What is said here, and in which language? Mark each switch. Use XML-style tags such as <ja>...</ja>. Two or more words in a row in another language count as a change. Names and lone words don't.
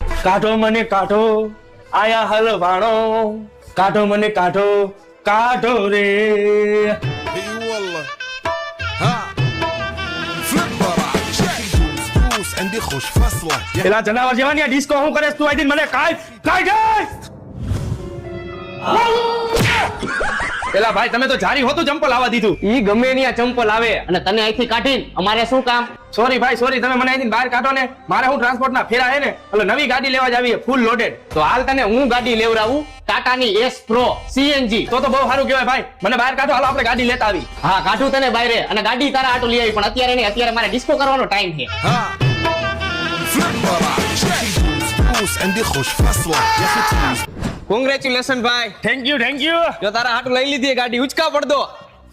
<gu>કાઢો મને કાઢો આયા હલવાણો કાઢો મને કાઢો કાઢો રે</gu> <ar>اي والله ها فليب براك فلوس عندي خوش فصله</ar> <gu>પેલા જનાવર જેવા ની ડિસ્કો હું કરે તું આઈ મને કાઢ પેલા ભાઈ તમે તો જારી હોતું ચંપલ આવવા દીધું ઈ ગમે ની આ ચંપલ આવે અને તને અહીંથી કાઢીને અમારે શું કામ? સોરી ભાઈ સોરી તમે મને અહીંથી બહાર કાઢો ને મારે હું ટ્રાન્સપોર્ટ ના ફેરા હે ને એટલે નવી ગાડી લેવા જ આવી</gu> <en>full loaded</en> <gu>તો હાલ તને હું ગાડી લેવડાવું, ટાટાની S Pro CNG. તો બહુ સારું કહેવાય ભાઈ મને બહાર કાઢો હાલો આપણે ગાડી લેતા આવી હા કાઢું તને બાયરે અને ગાડી તારા આટો લઈ આવી પણ અત્યારે નહીં, અત્યારે મારે ડિસ્કો કરવાનો ટાઈમ છે.</gu> <ar>ها فليب براك فلوس عندي خوش فصله يا اخي</ar> <gu>કોંગ્રેચ્યુલેશન ભાઈ,</gu> <en>thank you</en> <gu>જો તારા હાટું લઈ લીધી ગાડી ઉચકા પડદો.</gu>